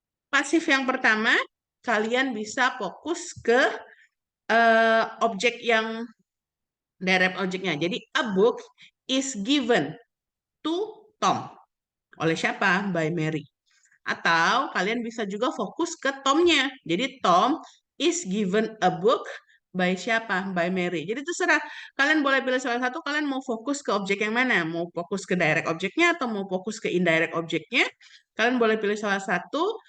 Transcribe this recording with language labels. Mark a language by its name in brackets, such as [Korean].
[Indonesian] Pasif yang pertama, kalian bisa fokus ke objek yang direct objeknya. [English] Jadi a book is given to Tom. [Indonesian] Oleh siapa? [English] By Mary. [Indonesian] Atau kalian bisa juga fokus ke Tomnya. [English] Jadi Tom is given a book by [Indonesian] siapa? [English] By Mary. [Indonesian] Jadi terserah. Kalian boleh pilih salah satu. Kalian mau fokus ke objek yang mana? Mau fokus ke direct objeknya atau mau fokus ke indirect objeknya? Kalian boleh pilih salah satu.